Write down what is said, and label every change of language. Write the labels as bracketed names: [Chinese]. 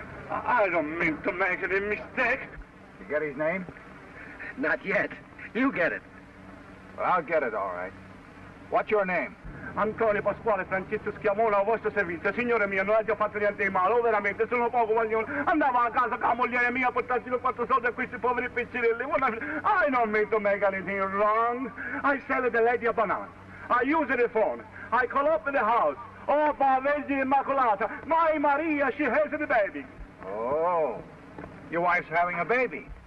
[English] I don't mean to make any mistake. You get his name? Not yet. You get it. Well, I'll get it, all right. What's your name? [Italian] Antonio Pasquale Francesco Schiavone, a vostro servizio. Signore mio, non ha già fatto niente di male. Oh, veramente, sono poco vogliono. Andavo a casa con la moglie mia a portarsi 4 soldi a questi poveri piccirelli. [English] I don't mean to make anything wrong. I sell the lady a banana. I use the phone. I call up in the house. [Italian] Oh, Vergine Immacolata. [English] My Maria, she has the baby. Oh, your wife's having a baby.